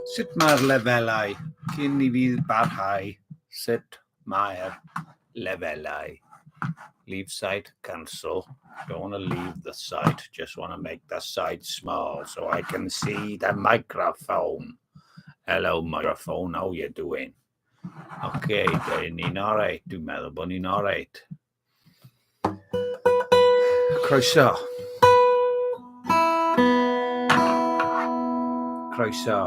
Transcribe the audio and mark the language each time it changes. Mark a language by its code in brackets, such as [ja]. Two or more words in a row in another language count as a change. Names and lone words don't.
[cy] Sut mae'r lefelau cyn I fi barhau? Sut mae'r lefelau? [en] Leave site, cancel. Don't want to leave the site. Just want to make the site small so I can see the microphone. Hello, microphone. How you doing? [cy] Okay, ni'n alright. Dwi'n meddwl bod ni'n alright. Croeso. Croeso.